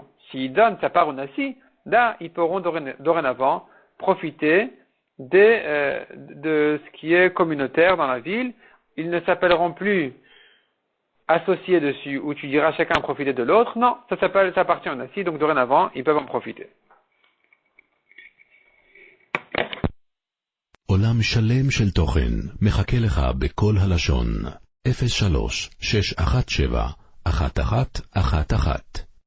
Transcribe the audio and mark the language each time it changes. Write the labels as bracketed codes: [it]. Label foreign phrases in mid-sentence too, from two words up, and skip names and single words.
[fr] S'il donne sa part au Nasi, là, ils pourront dorénavant profiter de ce qui est communautaire dans la ville. Ils ne s'appelleront plus associés dessus, où tu diras chacun profiter de l'autre. Non, ça appartient au Nasi, donc dorénavant, ils peuvent en profiter. [he] עולם שלם של תוכן מחכה לך בכל הלשון 03-617-1111